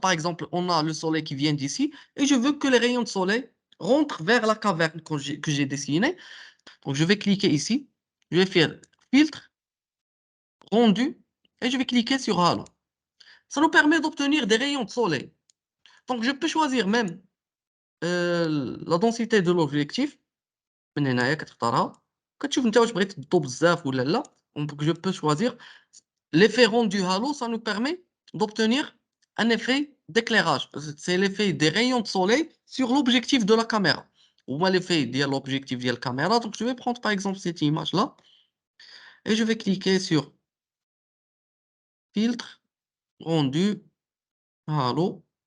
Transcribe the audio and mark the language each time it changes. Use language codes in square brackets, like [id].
[fr] Par exemple, on a le soleil qui vient d'ici et je veux que les rayons de soleil rentrent vers la caverne que j'ai dessinée. Donc je vais cliquer ici, je vais faire filtre, rendu et je vais cliquer sur halo. Ça nous permet d'obtenir des rayons de soleil. Donc je peux choisir même la densité de l'objectif. [ar] من هنايا كتختارها كتشوف انت واش بغيت تضو بزاف ولا لا. [fr] Donc je peux choisir l'effet rendu halo. Ça nous permet d'obtenir un effet d'éclairage. C'est l'effet des rayons de soleil sur l'objectif de la caméra. Ou moi l'effet de l'objectif de la caméra. Donc je vais prendre par exemple cette image là et je vais cliquer sur filtre, rendu, halo.